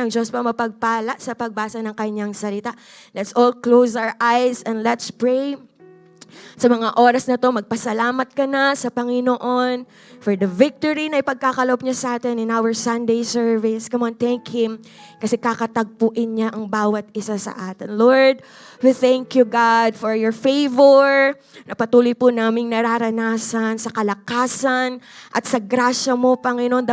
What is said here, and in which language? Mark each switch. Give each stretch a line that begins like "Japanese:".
Filipino: Ang Diyos pa mapagpala sa pagbasa ng kanyang salita.
English: Let's all close our eyes and let's pray.
Filipino: Sa mga oras na to, magpasalamat ka na sa Panginoon
English: for the victory
Filipino: na ipagkakaloob niya sa atin
English: in our Sunday service. Come on, thank Him
Filipino: kasi kakatagpuin niya ang bawat isa sa atin.
English: Lord, we thank you, God, for your favor
Filipino: na patuloy po naming nararanasan sa kalakasan at sa grasya mo, Panginoon.